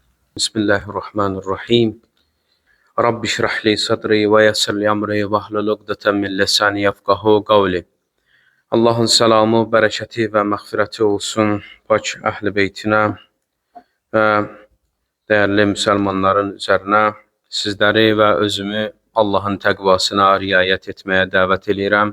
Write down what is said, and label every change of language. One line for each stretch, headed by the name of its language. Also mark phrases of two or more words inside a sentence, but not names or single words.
Arabic: بسم الله الرحمن الرحيم رب اشرح لي صدري ويسر لي أمري واحلل عقدة من لساني يفقهوا قولي.
Azerbaijani: Allahın salamı, bərəkəti və məğfirəti olsun pak əhl-i beytinə və dəyərli müsəlmanların üzərinə. Sizləri və özümü Allahın təqvasına riayət etməyə dəvət edirəm.